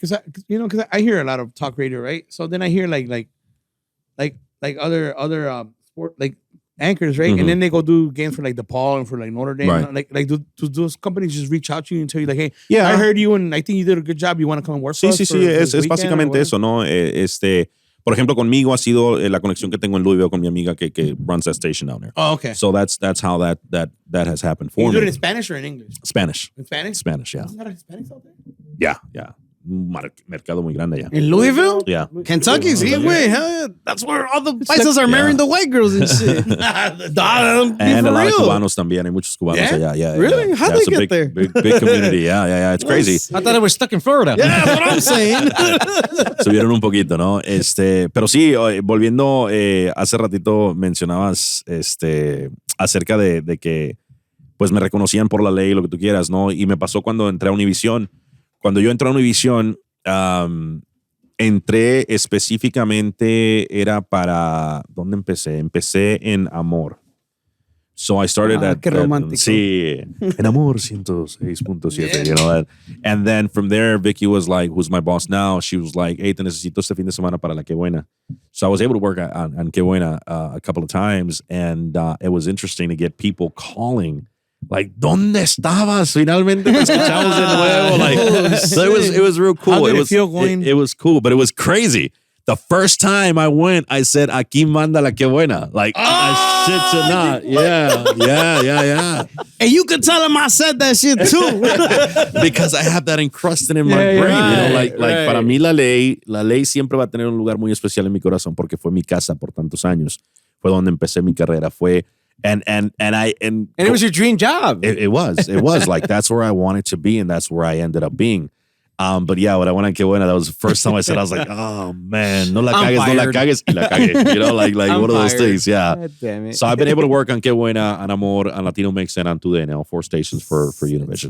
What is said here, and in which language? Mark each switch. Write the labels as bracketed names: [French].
[English] Because I hear a lot of talk radio, right? So then I hear like other sport anchors, right? And then they go do games for like DePaul and for like Notre Dame. Right. Like do those companies just reach out to you and tell you like, hey, I heard you and I think you did a good job. You want to come and work for us? [Spanish] Sí, es básicamente eso, ¿no? Por ejemplo, conmigo ha sido la conexión que tengo en Louisville con mi amiga que [English] runs that station down there. Oh, okay. So that's how that has happened for me. You do it in Spanish or in English? Spanish. In Spanish? Spanish, yeah. There's a lot of Hispanics out there? [Spanish] Yeah. Mercado muy grande ya. [English] In Louisville? Yeah. Kentucky? [Spanish] Sí, güey. [English] Hell yeah. That's where all the paisas are marrying the white girls and shit. And a lot of [Spanish] Cubanos también. Hay muchos Cubanos allá. [English] Yeah. Really? How they get there? Big community. Yeah. It's crazy. I thought they were stuck in Florida. Yeah, that's what I'm saying. [Spanish] Subieron un poquito, ¿no? Pero sí, volviendo, hace ratito mencionabas acerca de que pues me reconocían por la ley, lo que tú quieras, ¿no? Y me pasó cuando entré a Univision. Cuando yo entré a Univision, entré específicamente, era para... ¿Dónde empecé? Empecé en Amor. [English] So I started at... [Spanish] Qué romántico. Sí, en Amor 106.7, [English] you know that. And then from there, Vicky was like, who's my boss now, she was like, hey, [Spanish] te necesito este fin de semana para la Qué Buena. [English] So I was able to work on Qué Buena a couple of times, and it was interesting to get people calling like, [Spanish] ¿dónde estabas? Finalmente te escuchamos de nuevo. [English] Like, so it was real cool. How did it feel going? It was cool, but it was crazy. The first time I went, I said, [Spanish] aquí manda la Qué Buena. [English] Like, I shit you not. Yeah. And you could tell him I said that shit too. Because I have that encrusted in my brain. Right, You know, like [Spanish] para mí la ley siempre va a tener un lugar muy especial en mi corazón porque fue mi casa por tantos años. Fue donde empecé mi carrera. Fue... [English] And it was your dream job. It was like that's where I wanted to be, and that's where I ended up being. But yeah, when I went on Qué Buena, that was the first time I said, I was like, oh man, [Spanish] no la cagues, y la cagué. [English] You know, like one of those things. Yeah. God damn it. So I've been able to work on Qué Buena, on Amor, on Latino Mix, and on Today now, 4 stations for Univision.